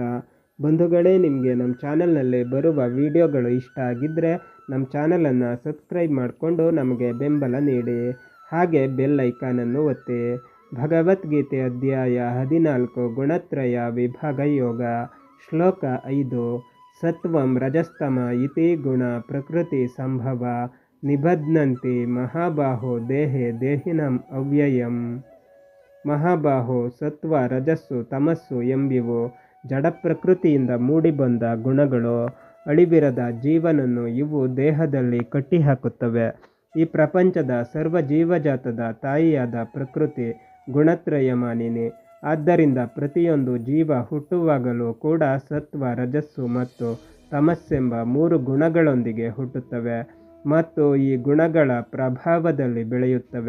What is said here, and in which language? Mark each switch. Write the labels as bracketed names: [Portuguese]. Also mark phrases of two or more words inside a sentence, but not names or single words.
[Kannada] ಬಂಧುಗಳೇ, ನಿಮಗೆ ನಮ್ಮ ಚಾನಲ್ನಲ್ಲಿ ಬರುವ ವಿಡಿಯೋಗಳು ಇಷ್ಟ ಆಗಿದ್ದರೆ ನಮ್ಮ ಚಾನಲನ್ನು ಸಬ್ಸ್ಕ್ರೈಬ್ ಮಾಡಿಕೊಂಡು ನಮಗೆ ಬೆಂಬಲ ನೀಡಿ. ಹಾಗೆ ಬೆಲ್ ಐಕಾನನ್ನು ಒತ್ತಿ. ಭಗವದ್ಗೀತೆ ಅಧ್ಯಾಯ 14 ಗುಣತ್ರಯ ವಿಭಾಗ ಯೋಗ. ಶ್ಲೋಕ 5. [Sanskrit] ಸತ್ವಂ ರಜಸ್ತಮ ಇತಿ ಗುಣ ಪ್ರಕೃತಿ ಸಂಭವ ನಿಬಧ್ನಂತಿ ಮಹಾಬಾಹೋ ದೇಹೆ ದೇಹಿನಂ ಅವ್ಯಯಂ. [Kannada] ಮಹಾಬಾಹೋ, ಸತ್ವ, ರಜಸ್ಸು, ತಮಸ್ಸು ಎಂಬಿವು ಜಡ ಪ್ರಕೃತಿಯಿಂದ ಮೂಡಿಬಂದ ಗುಣಗಳು. ಅಳಿವಿರದ ಜೀವನನ್ನು ಇವು ದೇಹದಲ್ಲಿ ಕಟ್ಟಿಹಾಕುತ್ತವೆ. ಈ ಪ್ರಪಂಚದ ಸರ್ವ ಜೀವಜಾತದ ತಾಯಿಯಾದ ಪ್ರಕೃತಿ ಗುಣತ್ರಯಮಾನಿನಿ. ಆದ್ದರಿಂದ ಪ್ರತಿಯೊಂದು ಜೀವ ಹುಟ್ಟುವಾಗಲೂ ಕೂಡ ಸತ್ವ, ರಜಸ್ಸು ಮತ್ತು ತಮಸ್ಸೆಂಬ 3 ಗುಣಗಳೊಂದಿಗೆ ಹುಟ್ಟುತ್ತವೆ ಮತ್ತು ಈ ಗುಣಗಳ ಪ್ರಭಾವದಲ್ಲಿ ಬೆಳೆಯುತ್ತವೆ.